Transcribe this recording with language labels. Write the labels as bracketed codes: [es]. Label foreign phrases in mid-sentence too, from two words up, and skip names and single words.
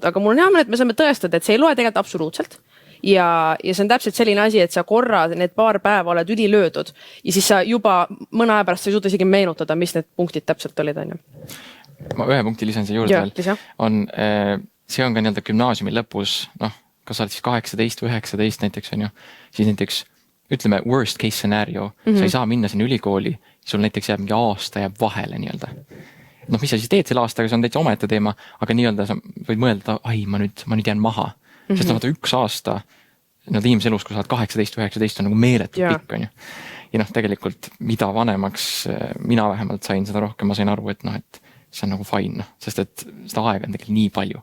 [et] Aga mul on hea meel, et me saame tõestada, et see ei loe tegelikult absoluutselt. Ja see on täpselt selline asi, et sa korra need paar päeva oled ülilöödud ja siis sa juba mõne aja pärast sa ei suuda isegi meenutada, mis need punktid täpselt olid. On ju. Ma ühe punkti lisan siia juurde veel. See on ka nii-öelda gümnaasiumi lõpus, noh, kas sa oled siis 18 või 19 näiteks on ju, siis näiteks ütleme [en] worst case scenario, [et] sa ei saa minna sinna ülikooli, sul näiteks jääb mingi aasta jääb vahele nii-öelda. Noh, mis sa siis teed selle aastaga, see on täitsa omaette teema, aga nii-öelda sa võid mõelda, ai, ma nüüd jään maha. Sest noh, üks aasta inimese elus, kui sa oled 18-19 on nagu meeletu pikk on ju. Ja noh, tegelikult mida vanemaks mina vähemalt sain, seda rohkem ma sain aru, et noh, et see on nagu fine, sest et seda aega on tegelikult nii palju.